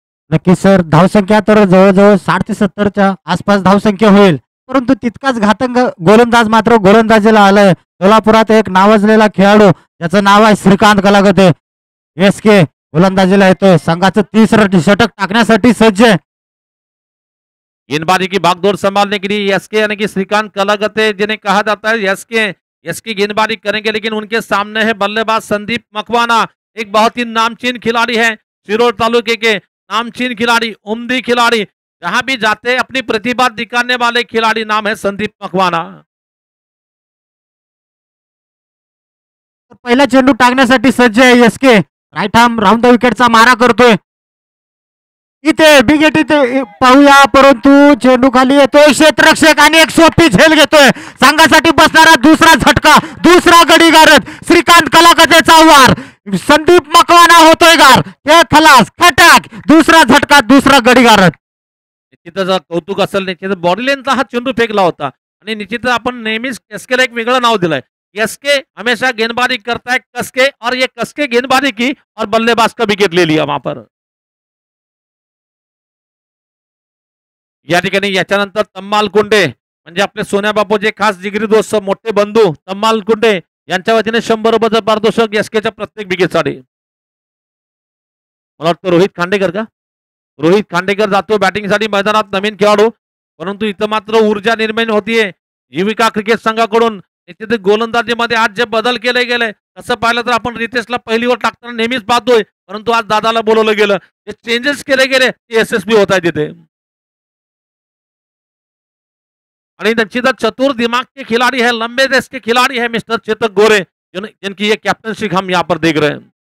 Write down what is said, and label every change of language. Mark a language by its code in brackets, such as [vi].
[mr] नक्कीच सर, धावसंख्या तर जवळ-जवळ 60 ते 70च्या आसपास धावसंख्या होईल. परंतु तितकाच घातक गोलंदाज मात्र गोलंदाजीला आलाय. सोलापुरात एक नावाजलेला खेळाडू, ज्याचं नाव आहे श्रीकांत कलागते. एस-के गोलंदाजीला येतोय. संघाचं 30 षटक टाकण्यासाठी सज्ज आहे. [hi] गेंदबाजी की भागदौड़ संभालने के लिए एसके यानी कि श्रीकांत कलागते जिन्हें कहा जाता है एसके एसके गेंदबाजी करेंगे, लेकिन उनके सामने है बल्लेबाज संदीप मकवाना, एक बहुत ही नामचीन खिलाड़ी है, शिरोर तालुके के नामचीन खिलाड़ी, उम्दी खिलाड़ी, जहां भी जाते हैं अपनी प्रतिभा दिखाने वाले खिलाड़ी, नाम है संदीप मकवाना। [mr] तर पहिला चेंडू टाकण्यासाठी सज्ज आहे S K. Right arm round the विकेटचा मारा करतोय. इथे बिगेट इथे पाहूया, परंतु चेंडू खाली येतोय. क्षेत्ररक्षक आणि एक सोपी झेल घेतोय. संघासाठी बसणारा दुसरा झटका, दुसरा गडी गारद. श्रीकांत कलागतेचा वार, संदीप मकवाना होतोय गार. हे खलास खटाक, दुसरा झटका, दुसरा गडी गारद. निश्चितच कौतुक असेल, निश्चित बॉडी लेनचा हा चेंडू फेकला होता आणि निश्चितच आपण नेहमीच एसकेला एक वेगळं नाव दिलंय. [hi] एसके हमेशा गेंदबाजी करता है कसके, और ये कसके गेंदबाजी की और बल्लेबाज का विकेट ले लिया वहां पर। [mr] या ठिकाणी याच्यानंतर तम्माल कुंडे म्हणजे आपले सोन्या बापूचे खास जिगरी दोस्त मोठे बंधू तम्माल कुंडे यांच्या वतीने 100 रुपयाचं पारितोषिक एसकेच्या प्रत्येक विकेटसाठी. मला वाटतं रोहित खांडेकर का, रोहित खांडेकर जातो बॅटिंगसाठी मैदानात, नवीन खेळाडू. परंतु इथं मात्र ऊर्जा निर्माण होतीये जीविका क्रिकेट संघाकडून. निश्चित गोलंदाजीमध्ये आज जे बदल केले गेले, तसं पाहिलं तर आपण रितेशला पहिलीवर टाकताना नेहमीच पाहतोय, परंतु आज दादाला बोलवलं गेलं, जे चेंजेस केले गेले ते यशस्वी होत आहे तिथे. [hi] और निश्चित चतुर दिमाग के खिलाड़ी है, लंबे देश के खिलाड़ी है मिस्टर चेतक गोरे, जिनकी ये कैप्टनशिप हम यहाँ पर देख रहे हैं.